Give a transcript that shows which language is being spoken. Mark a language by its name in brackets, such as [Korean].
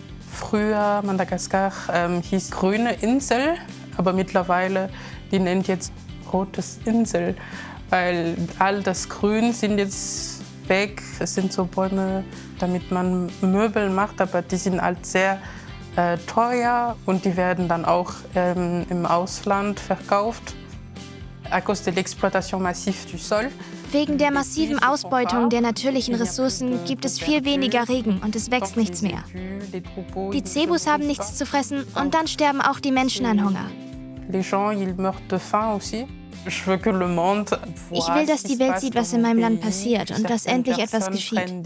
[German] Früher Madagaskar hieß Grüne Insel, aber mittlerweile die nennt jetzt Rotes Insel, weil all das Grün sind jetzt weg. Es sind so Bäume, damit man Möbel macht, aber die sind halt sehr teuer und die werden dann auch im Ausland verkauft. [French] À cause de l'exploitation massive du sol. [German] Wegen der massiven Ausbeutung der natürlichen Ressourcen gibt es viel weniger Regen und es wächst nichts mehr. Die Zebus haben nichts zu fressen und dann sterben auch die Menschen an Hunger. [French] Les gens, ils meurent de faim aussi. [German] Ich will, dass die Welt sieht, was in meinem Land passiert und dass endlich etwas geschieht.